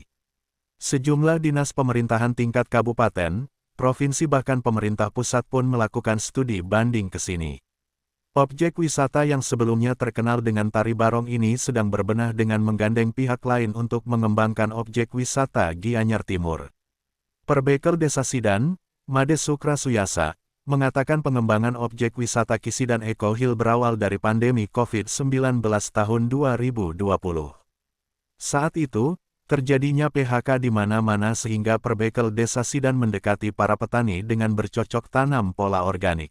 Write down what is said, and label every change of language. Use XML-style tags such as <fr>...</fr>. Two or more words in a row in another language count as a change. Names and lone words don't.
<id>Sejumlah dinas pemerintahan tingkat kabupaten, provinsi bahkan pemerintah pusat pun melakukan studi banding ke sini. Objek wisata yang sebelumnya terkenal dengan tari barong ini sedang berbenah dengan menggandeng pihak lain untuk mengembangkan objek wisata Gianyar Timur. Perbekel Desa Sidan, Made Sukra Suyasa, mengatakan pengembangan objek wisata Kisidan Eco Hill berawal dari pandemi COVID-19 tahun 2020. Saat itu, terjadinya PHK di mana-mana sehingga perbekel Desa Sidan mendekati para petani dengan bercocok tanam pola organik.</id>